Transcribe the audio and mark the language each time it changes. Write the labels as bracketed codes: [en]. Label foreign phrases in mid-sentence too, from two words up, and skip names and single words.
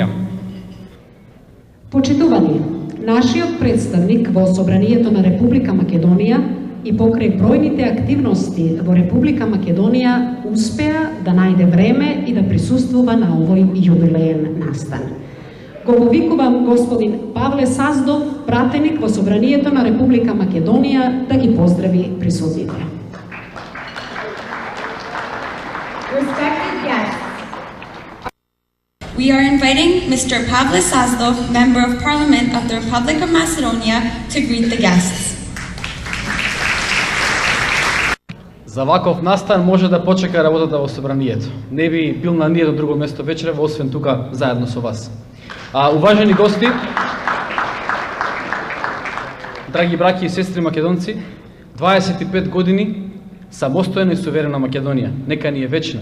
[mk] Почитувани, нашиот представник во Собранието на Република Македонија и покрај бројните активности во Република Македонија успеа да најде време и да присуствува на овој јубилеен настан. Го повикувам господин Павле Саздов, пратеник во Собранието на Република Македонија, да ги поздрави присутните. [en] Respected guests, we are inviting Mr. Pavle Sazdov, Member of Parliament of the Republic of Macedonia, to greet the guests. [mk] За ваков настан може да почека работата во Собранието. Не би бил на ниедно друго место вечерва, освен тука заедно со вас. Уважени гости, драги браќи и сестри македонци, 25 години самостојна и суверена Македонија, нека ни е вечна.